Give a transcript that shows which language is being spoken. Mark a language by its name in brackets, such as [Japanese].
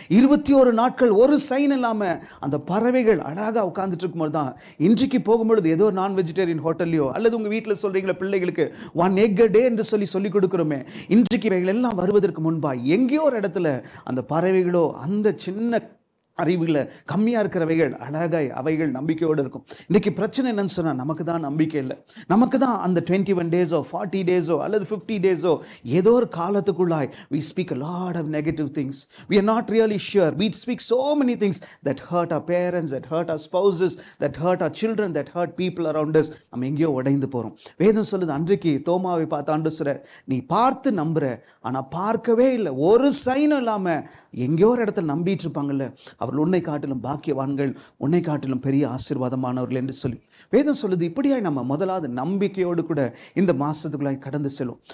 [Tamil] 21 நாட்கள் ஒரு சைன் இல்லாமல் அந்த பறவைகள் அழகாக உட்கார்ந்துட்டு இருக்கும்போது தான் இன்றைக்கு போகும்பொழுது ஏதோ ஒரு நான் வெஜிடேரியன் ஹோட்டல்லையோ அல்லது உங்கள் வீட்டில் சொல்கிறீங்களா பிள்ளைகளுக்கு [English] 1 egg a day [Tamil] என்று சொல்லி கொடுக்குறோமே, இன்றைக்கு இவைகள் எல்லாம் வருவதற்கு முன்பாக எங்கேயோ ஒரு இடத்துல அந்த பறவைகளோ அந்த சின்ன அறிவுகளை கம்மியாக இருக்கிறவைகள் அழகாய் அவைகள் நம்பிக்கையோடு இருக்கும். இன்றைக்கி பிரச்சனை என்னன்னு சொன்னால் நமக்கு தான் நம்பிக்கை இல்லை. நமக்கு தான் அந்த 21 days-ஓ 40 days-ஓ அல்லது 50 days-ஓ ஏதோ ஒரு காலத்துக்குள்ளாய் [English] we speak a lot of negative things. We are not really sure. We speak so many things that hurt our parents, that hurt our spouses, that hurt our children, that hurt people around us. [Tamil] நம்ம எங்கேயோ உடைந்து போகிறோம். வேதம் சொல்லுது, அன்றைக்கு தோமாவை பார்த்து ஆண்டவர் சொல்ற, நீ பார்த்து நம்புற ஆனால் பார்க்கவே இல்லை, ஒரு சைனும் இல்லாமல் எங்கேயோ ஒரு இடத்துல நம்பிட்டு இருப்பாங்கல்ல, அவர்கள் உன்னை காட்டிலும் பாக்கியவான்கள், உன்னை காட்டிலும் பெரிய ஆசீர்வாதமானவர்கள் என்று சொல்லி வேதம் சொல்லுது. இப்படியாய் நம்ம முதலாவது நம்பிக்கையோடு கூட இந்த மாசத்துக்குள்ளாய் கடந்து செல்லும்.